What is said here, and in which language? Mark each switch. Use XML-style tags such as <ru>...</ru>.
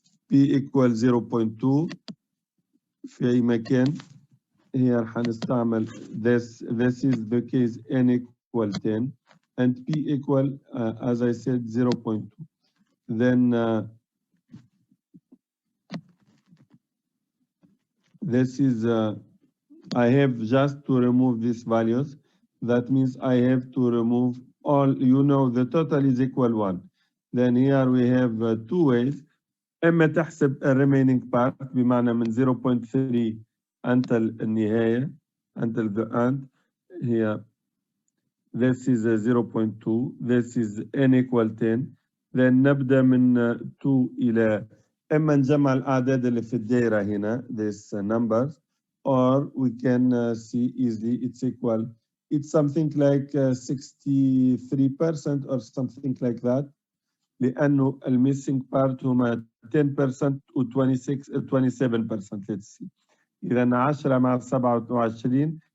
<ar>p equal 0.2 في أي مكان.</ar> <en>Here</en> <ar>حنستعمل</ar> <en>this is the case n equal 10 and p equal as I said 0.2. Then this is I have just to remove these values. That means I have to remove all, the total is equal 1. Then here we have 2 ways.</en> <ar>إما تحسب</ar> <en>remaining part</en> <ar>بمعنى من 0.3</ar> <en>until</en> <ar>النهاية</ar> <en>until the end. Here this is 0.2. This is n equal 10. Then</en> <ar>نبدأ من 2 إلى إما نجمع الأعداد اللي في الدائرة هنا</ar> <en>this numbers, or we can see easily it's equal. It's something like 63% or something like that.</en> <ar>لأنه الميسنج بارت هما 10% و 27%.</ar> <en>let's see.</en> <ar>إذا 10 مع 27</ar>